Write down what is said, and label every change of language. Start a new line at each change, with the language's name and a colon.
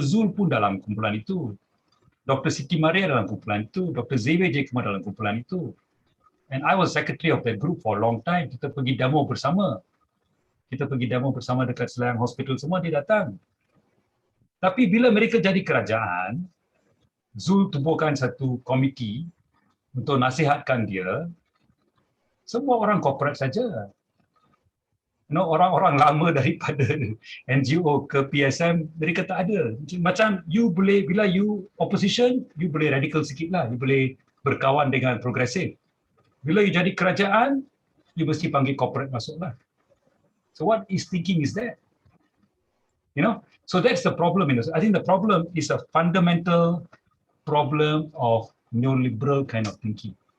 Malay: Zul pun dalam kumpulan itu, Dr. Siti Maria dalam kumpulan itu, Dr. Xavier J. Kumar dalam kumpulan itu.
English: And I was secretary of that group for a long time.
Malay: Kita pergi demo bersama. Dekat Selayang Hospital, semua dia datang. Tapi bila mereka jadi kerajaan, Zul tubuhkan satu komiti untuk nasihatkan dia. Semua orang korporat saja. Orang-orang lama daripada NGO ke PSM, mereka tak ada. Macam you boleh, bila you opposition, you boleh radical sikit lah. You boleh berkawan dengan progresif. Bila you jadi kerajaan, you mesti panggil corporate masuk lah.
English: So what is thinking is that? So that's the problem. I think the problem is a fundamental problem of neoliberal kind of thinking.